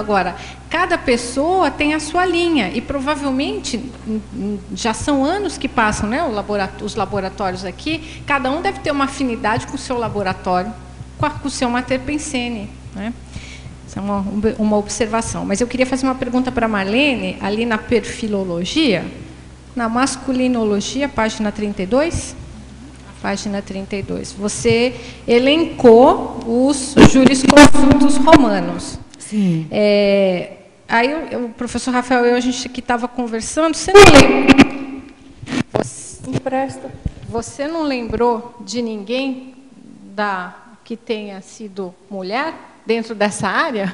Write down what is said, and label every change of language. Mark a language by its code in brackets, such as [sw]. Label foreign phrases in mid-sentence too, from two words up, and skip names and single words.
[pt] Agora, cada pessoa tem a sua linha, e provavelmente, já são anos que passam, né, os laboratórios aqui, cada um deve ter uma afinidade com o seu laboratório, com o seu Mater Pensene, né? Isso é uma observação. Mas eu queria fazer uma pergunta para a Marlene, ali na perfilologia, na masculinologia, página 32. Página 32. Você elencou os jurisconsultos romanos. Sim. Aí o professor Rafael e eu, a gente que estava conversando, você não lembra? Você não lembrou de ninguém que tenha sido mulher dentro dessa área?